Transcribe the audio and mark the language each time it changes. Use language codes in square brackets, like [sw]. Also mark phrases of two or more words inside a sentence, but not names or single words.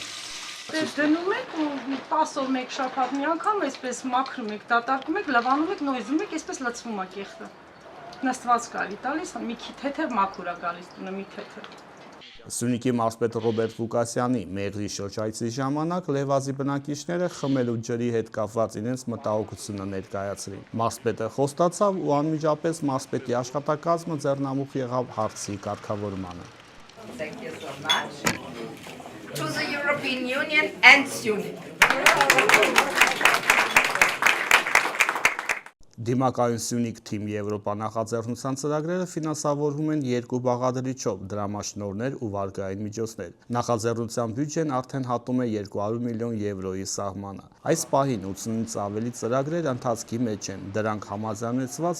[hy] Դնում եք ու 10 օր մեկ շաբաթ մի անգամ այսպես մաքրում եք, դատարկում եք, լվանում եք, նոյզում եք, այսպես լցվում է կեղտը։ Նստված կարի տալիս, մի քիչ թեթև մաքուր է գալիս տունը, մի թեթև։ Սյունիքի մարզպետ Ռոբերտ Ղուկասյանի մեղրի շրջայցի ժամանակ լեհվազի բնակիչները խմելու ջրի հետ կապված իրենց մտահոգությունը ներկայացրին։ Մարզպետը խոստացավ ու անմիջապես մարզպետի աշխատակազմը ձեռնամուխ եղավ հարցի կարգավորմանը։ [en] Thank you so much. To the European Union and Syunik. [hy] Դիմակայուն Սյունիք թիմ Եվրոպա նախաձեռնության ծրագրերը ֆինանսավորվում են 2 բաղադրիչով, դրամաշնորհներ ու վարկային միջոցներ։ Նախաձեռնության բյուջեն արդեն հատում է 200 միլիոն եվրոյի սահմանը։ Այս պահին 80-ից ավելի ծրագրեր ընթացքի մեջ են։ Դրանք համաձայնեցված,